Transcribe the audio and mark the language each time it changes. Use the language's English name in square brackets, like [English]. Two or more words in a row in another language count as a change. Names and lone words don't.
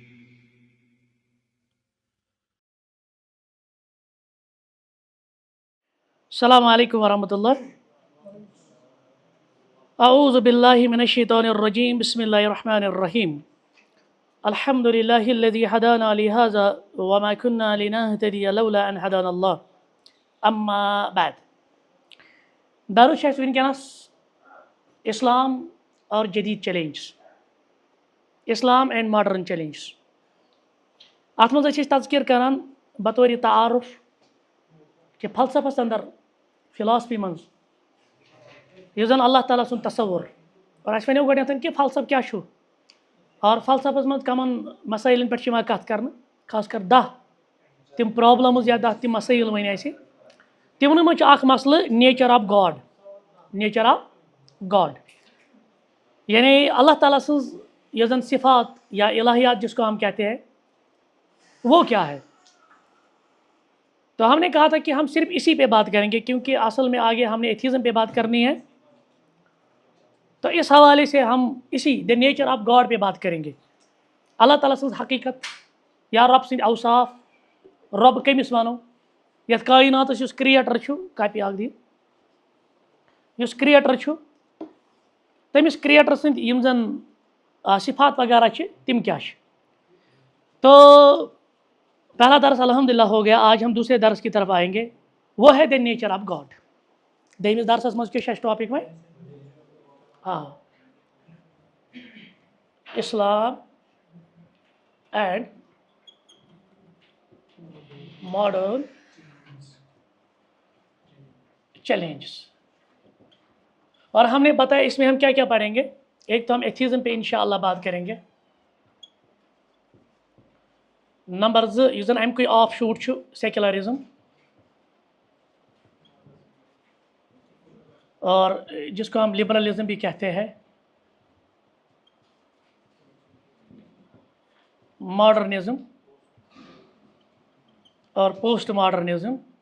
[Arabic] السلام علیکم ورحمۃ اللہ. اعوذ باللہ من الشیطان الرجیم. بسم اللہ الرحمن الرحیم. الحمد للہ الذی ہدانا لہذا وما كنا لنهتدی لولا ان ہدانا اللہ. اما بعد. [Kashmiri] دارو چھِ اَسہِ وٕنکٮ۪نَس [Urdu] اسلام اور جدید چیلنجز، [English] Islam and modern challenges. [Kashmiri] اَتھ منٛز ٲسۍ أسۍ تذکیر کران بطور تعارف کہ فلسفس اندر فلاسفی منٛز یُس زن اللہ تعالیٰ سُنٛد تصور، اور اَسہِ وَنیو گۄڈنٮ۪تھ کہ فلسفہ کیٛاہ چھُ اور فلسفس منٛز کمن مسٲیلن پٮ۪ٹھ چھِ یِوان کتھ کرنہٕ، خاص کر 10 تِم پرابلمز یا 10 تِم مسٲیل ؤنۍ اَسہِ. تِمنٕے منٛز چھُ اکھ مسلہٕ [English] nature of God. nature of God [Kashmiri] یعنی اللہ تعالیٰ سٕنٛز یۄس زن صفات یا الہیات [Urdu] جس کو ہم کہتے ہیں وہ کیا ہے. تو ہم نے کہا تھا کہ ہم صرف اسی پہ بات کریں گے کیونکہ اصل میں آگے ہم نے ایتھیزم پہ بات کرنی ہے. تو اس حوالے سے ہم اسی [English] the nature of God [Urdu] پہ بات کریں گے. [Kashmiri] اللہ تعالیٰ سٕنٛز حقیقت یا رب سٕنٛدۍ اوصاف، رب کٔمِس وَنو یَتھ کائناتس یُس کریٹر چھُ. کاپی اکھ دِیِو. یُس کریٹر چھُ تٔمِس کریٹر سٕنٛدۍ یِم زن صفات وغیرہ چھِ تِم کیٛاہ چھِ. [Urdu] تو پہلا درس الحمدللہ ہو گیا. آج ہم دوسرے درس کی طرف آئیں گے، وہ ہے [English] the nature of God. [Kashmiri] دٔیمِس درسس منٛز کیٛاہ چھُ اَسہِ ٹاپک وۄنۍ؟ [English] ہاں، Islam and modern challenges. [Urdu] اور ہم نے بتایا اس میں ہم کیا کیا پڑھیں گے. ایک تو ہم ایتھیزم پہ انشاءاللہ بات کریں گے. [Kashmiri] نمبر 2 یُس زن اَمہِ کُے [English] off shoot [Kashmiri] چھُ سیکولرزم، [Urdu] اور جس کو ہم لبرلزم بھی کہتے ہیں. ماڈرنزم اور [English] post modernism.